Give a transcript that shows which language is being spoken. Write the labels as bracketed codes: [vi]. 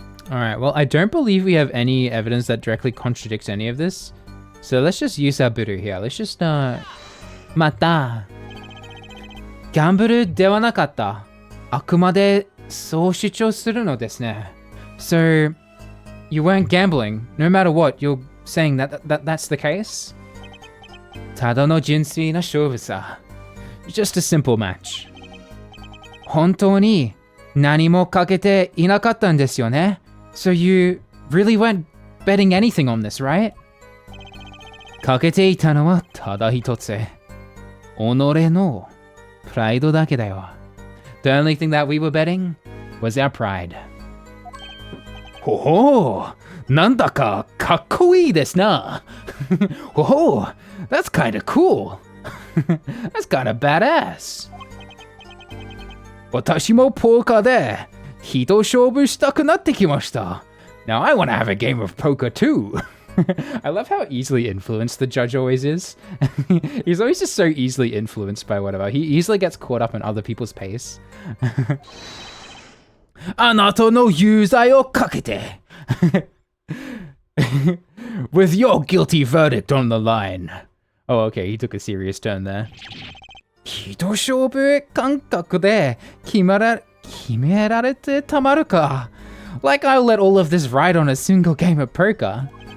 [en] Alright, well, I don't believe we have any evidence that directly contradicts any of this. So let's just use our Buru here. Let's just, Mata. [ja] Gamble ではなかった。あくまでそう主張するのですね。 [en] So, you weren't gambling. No matter what, you're saying that's the case? [ja] ただの純粋な勝負さ。 [en] Just a simple match. [ja] 本当に何もかけていなかったんですよね。 [en] So you really weren't betting anything on this, right? [ja] かけていたのはただ一つ。己のプライドだけだよ。 [en] The only thing that we were betting was our pride. [ja] ほほう、なんだかかっこいいですな。ほほう、 [en] that's kinda cool. That's kinda badass. [ja] 私もポーカーで人勝負したくなってきました。 [en] Now I want to have a game of poker too. I love how easily influenced the judge always is. He's always just so easily influenced by whatever. He easily gets caught up in other people's pace. [ja] あなたの有罪をかけて。 [en] With your guilty verdict on the line. Oh, okay, he took a serious turn there. [ja] 人勝負感覚で決められてたまるか。 [en] Like I'll let all of this ride on a single game of poker.